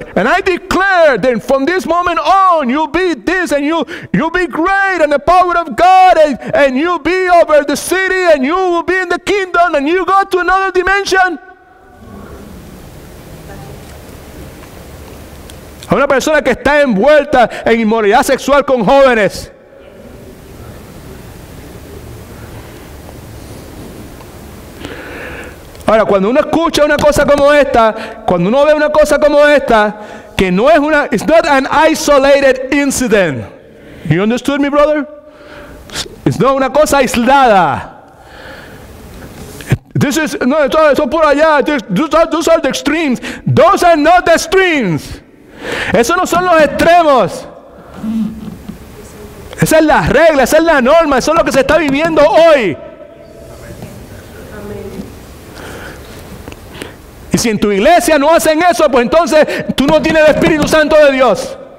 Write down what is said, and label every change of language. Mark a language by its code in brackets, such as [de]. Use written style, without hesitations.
[en] And I declare that from this moment on, you'll be this and you'll be great and the power of God and you'll be over the city and you will be in the kingdom and you go to another dimension. [es] A una persona que está envuelta en inmoralidad sexual con jóvenes. Ahora, cuando uno escucha una cosa como esta, cuando uno ve una cosa como esta, que no es una, [en] it's not an isolated incident. You understood me, brother? [es] Es no una cosa aislada. [en] This is, no, [es] eso por allá, [en] those are the extremes. Those are not the extremes. [es] Esos no son los extremos. Esa es la regla, esa es la norma, eso es lo que se está viviendo hoy. Y si en tu iglesia no hacen eso, pues entonces tú no tienes el Espíritu Santo de Dios.